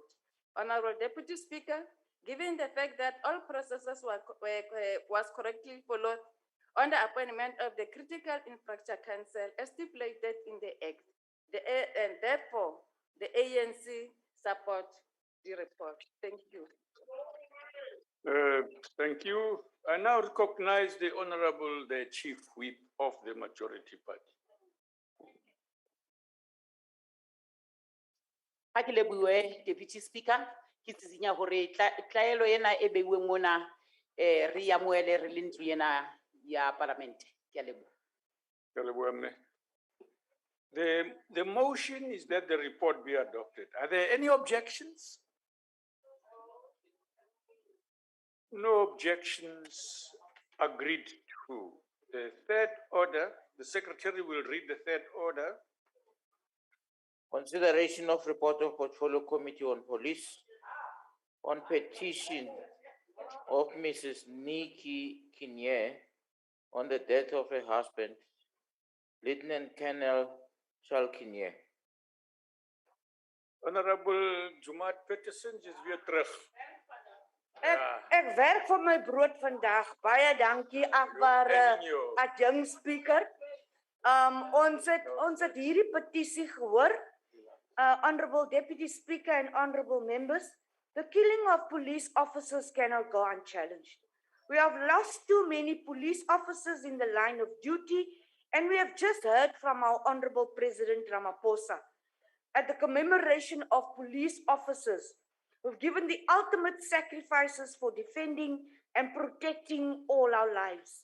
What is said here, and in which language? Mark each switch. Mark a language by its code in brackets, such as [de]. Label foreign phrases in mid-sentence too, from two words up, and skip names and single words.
[en] Honorable Deputy Speaker, given the fact that all processes was correctly followed on the appointment of the Critical Infrastructure Council as stipulated in the Act, and therefore the ANC support the report. Thank you. Thank you. I now recognize the Honorable, the Chief Whip of the Majority Party. [st] Ha ke lebohe [en] Deputy Speaker, [st] ke tsitsinya hore tlaelo ena e beuweng mona re ya moele re le ntlo ena ya Parliament. Ke a leboha. Ke a leboha mme. [en] The motion is that the report be adopted. Are there any objections? No objections. Agreed to. The third order, the Secretary will read the third order. Consideration of report of Portfolio Committee on Police on petition of Mrs. Nicky Kinnear on the death of her husband, Lieutenant Colonel Charl Kinnear. [af] Honorable Jumaat Petition is weer terug. Ek werk vir my brood vandag. Baie dankie agbare adjunct speaker. Ons het hierdie petisie gehoor. [en] Honorable Deputy Speaker and honorable members, the killing of police officers cannot go unchallenged. We have lost too many police officers in the line of duty, and we have just heard from our Honorable President Ramaphosa at the commemoration of police officers who've given the ultimate sacrifices for defending and protecting all our lives.